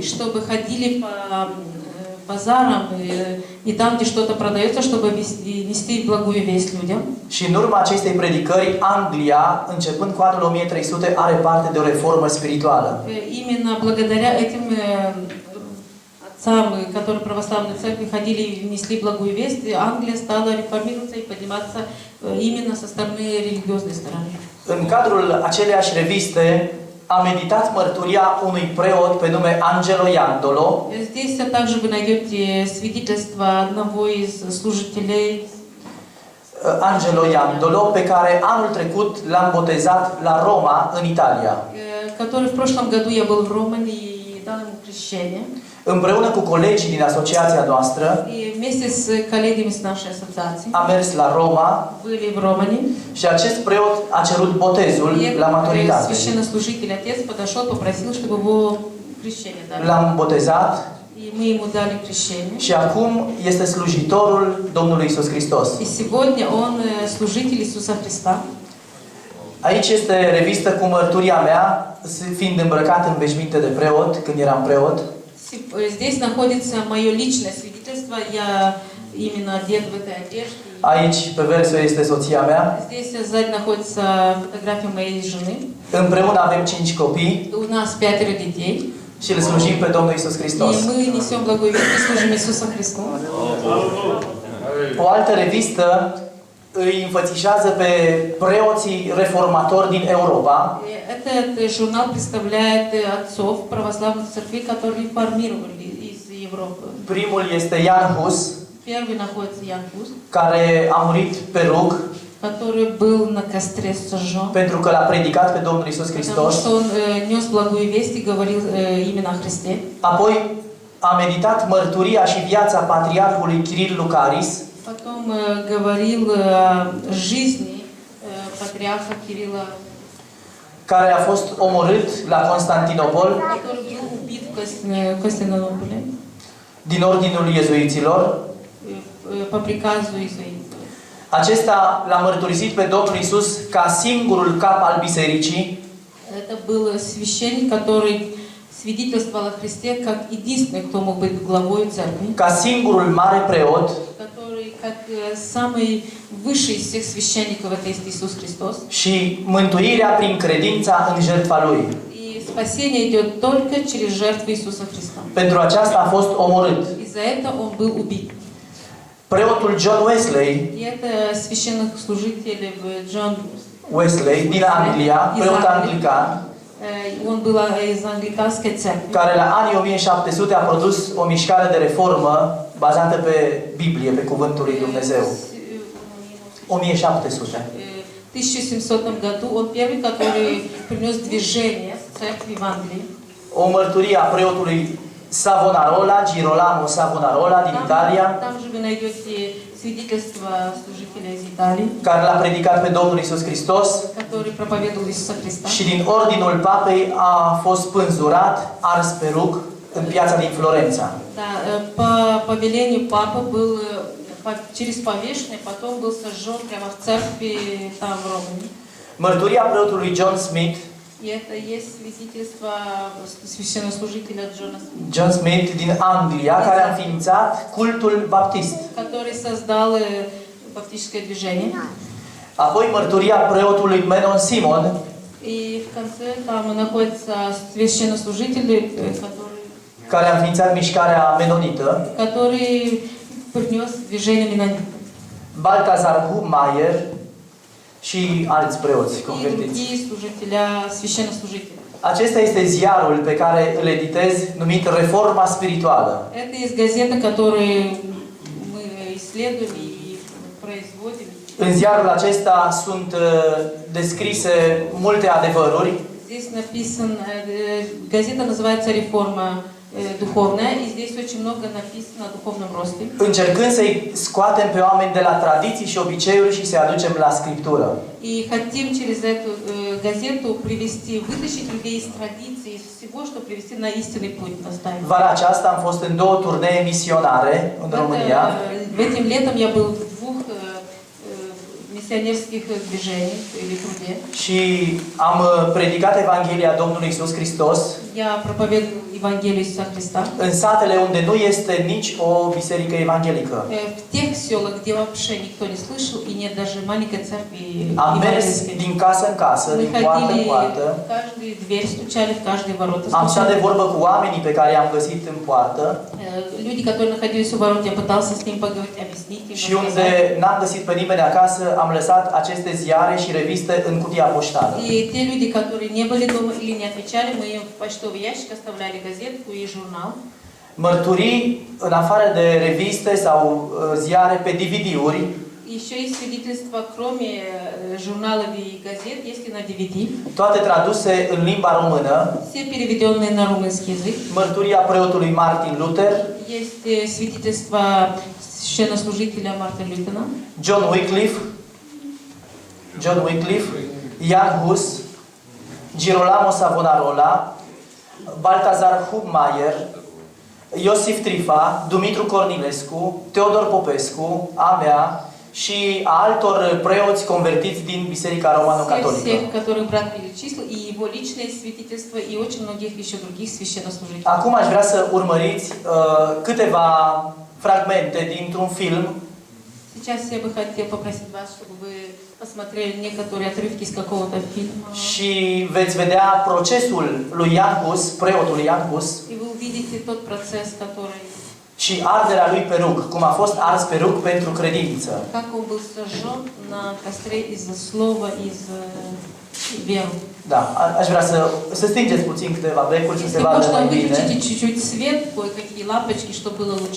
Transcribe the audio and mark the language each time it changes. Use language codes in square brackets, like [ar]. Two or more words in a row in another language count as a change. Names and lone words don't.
[ru] чтобы ходили по базарам и там, где что-то продается, чтобы нести благую весть людям. [ro] și în urma acestei predicări, Anglia, începând cu anul 1300, are parte de o reformă spirituală. [ru] Именно благодаря этим отцам, которые в православной церкви ходили и несли благую весть, Англия стала реформироваться и подниматься именно со стороны религиозной стороны. [ro] În cadrul aceleiași reviste, a meditat mărturia unui preot pe nume Angelo Iandolo, [ru] Здесь также вы найдете свидетельство одного из служителей, [ro] Angelo Iandolo, pe care anul trecut l-am botezat la Roma, în Italia. [ru] который в прошлом году я был в Романе и дал ему крещение. [ro] Împreună cu colegii din asociația noastră, [ru] И вместе с коллегами с нашей ассоциации [ro] am mers la Roma [ru] были в Романе. [ro] și acest preot a cerut botezul [ru] И [ro] la maturitate. [ru] священнослужитель, отец подошел, попросил, чтобы его крещение дали. [ro] L-am botezat [ru] И мы ему dали крещение. [ro] și acum este slujitorul Domnului Isus Hristos. [ru] И сегодня он служитель Иисуса Христа. [ro] Aici este revistă cu mărturia mea, fiind îmbrăcat în veșminte de preot, când eram preot. [ru] Здесь находится мое личное свидетельство. Я именно одет в этой одежде. [ro] Aici, pe versul, este soția mea. [ru] Здесь сзади находится фотография моей жены. [ro] Împreună avem 5 copii [ru] У нас 5 детей. [ro] și îl slujim pe Domnul Isus Hristos. [ru] И мы несем благую весть и служим Иисусу Христу. [ro] O altă revistă îi înfățișează pe preoții reformatori din Europa. [ru] Этот журнал представляет отцов православных церквей, которые реформировали из Европы. [ro] Primul este Jan Hus, [ru] Первый находится Ян Хус, [ro] care a murit pe rug [ru] который был на костре сожжен, [ro] pentru că l-a predicat pe Domnul Isus [ru] потому [ro] Hristos. [ru] что он нес благую весть и говорил именно о Христе. [ro] Apoi a meditat mărturia și viața patriarhului Kiril Lucaris, [ru] Потом говорил о жизни патриарха Кирилла, [ro] care a fost omorât la Constantinopol [ru] который был убит в Константинополе [ro] din ordinul iezuiților. [ru] по приказу иезуитов. [ro] Acesta l-a mărturisit pe Domnul Isus ca singurul cap al bisericii, [ru] Это был священник, который свидетельствовал о Христе как единственный, кто мог быть главой церкви, [ro] ca singurul mare preot [ru] который как самый высший из всех священников это есть Иисус Христос. [ro] și mântuirea prin credința în jertfa Lui. [ru] И spасение идет только через жертву Иисуса Христа. [ro] Pentru aceasta a fost omorât. [ru] И за это он был убит. [ro] Preotul John Wesley, [ru] И это священнослужитель Джон [ro] Wesley din Anglia, preot anglican, [ru] он был из англиканской церкви, [ro] care la anii 1700 a produs o mișcare de reformă bazată pe Biblie, pe Cuvântul lui Dumnezeu. 1700. [ru] В 1700 году он первый, который принес движение в церкви в Англии. [ro] O mărturie a preotului Savonarola, Girolamo Savonarola din Italia, [ru] Там же вы найдете свидетельство служителя из Италии, [ro] care l-a predicat pe Domnul Isus Hristos [ru] который проповедовал Иисуса Христа. [ro] și din ordinul papei a fost spânzurat, ars pe rug, în piața din Florența. [ru] Да, по повелению папы был через повешение, потом был сожжен прямо в церкви там в Романе. [ro] Mărturia preotului John Smith, [ru] И это есть свидетельство священнослужителя Джона Смита, [ro] John Smith din Anglia, care a înființat cultul baptist. [ru] который создал баптистское движение. [ro] Apoi mărturia preotului Menon Simon, [ru] И в конце там находится священнослужитель, [ro] care a înființat mișcarea menonită, [ru] который принес движение менонитов. [ro] Baltazar Hubmaier și alți preoți [ru] И [ro] convertiți. [ru] другие служителя, священнослужители. [ro] Acesta este ziarul pe care îl editez, numit Reforma Spirituală. [ru] Это из газеты, которые мы исследуем и производим. [ro] În ziarul acesta sunt descrise multe adevăruri, [ru] Здесь написан, газета называется «Реформа духовная», и здесь очень много написано о духовном росте. [ro] încercând să-i scoatem pe oameni de la tradiții și obiceiuri și să-i aducem la Scriptură. [ru] И хотим через эту газету привести, вытащить людей из традиций, из всего, чтобы привести на истинный путь, наставить. [ro] Vara aceasta am fost în 2 turnee misionare în România. [ru] Этим летом я был в 2 миссионерских движениях или труде. [ro] Și am predicat Evanghelia Domnului Isus Hristos [ru] Я проповедовал Евангелие Иисуса Христа. [ro] în satele unde nu este nici o biserică evanghelică. [ru] В тех селах, где вообще никто не слышал, и нет даже маленькой церкви [ro] Am mers [ru] евангельской. [ro] din casă în casă, [ru] Мы [ro] din poartă în [ru] ходили, [ro] poartă. [ru] в каждую дверь стучали, в каждые ворота [ro] Am stat de [ru] стучали. [ro] vorbă cu oamenii pe care i-am găsit în poartă [ru] Люди, которые находились у ворот, я пытался с ними поговорить, объяснить им, [ro] și unde n-am găsit pe nimeni acasă, am lăsat aceste ziare și reviste în cutia poștală. [ru] И те люди, которые не были дома или не отвечали, мы им в почтовый ящик оставляли газетку и журнал. [ro] Mărturii, în afară de reviste sau ziare, pe DVD-uri, [ru] И Еще есть свидетельства, кроме журналов и газет, есть и на DVD. [ro] Toate traduse în limba română. [ru] Все переведенные на румынский язык. [ro] Mărturia preotului Martin Luther, [ru] Есть свидетельства священнослужителя Мартина Лютера, [ro] John Wycliffe, Jan Hus, Girolamo Savonarola, Baltazar Hubmaier, Iosif Trifa, Dumitru Cornilescu, Teodor Popescu, a mea și a altor preoți convertiți din Biserica Romano-Catolică. [ru] всех, которых брат перечислил, и его личные свидетельства, и очень многих еще других священнослужителей. [ro] Acum aș vrea să urmăriți câteva fragmente dintr-un film [ru] Сейчас я бы хотела попросить вас, чтобы вы посмотрели некоторые отрывки из какого-то фильма. [ro] și veți vedea procesul lui Jan Hus, preotul Jan Hus, [ru] И вы увидите тот процесс, который... [ro] și arderea lui pe rug, cum a fost ars pe rug pentru credință. [ru] Как он был сожжен на костре из-за слова, из веры. [ro] Da, aș vrea să stingeți puțin câteva becuri, să se [ru] Если [ro] vadă [ru] можно, [ro] mai bine. [ru] выключите чуть-чуть свет, кое-какие лампочки, чтобы было лучше.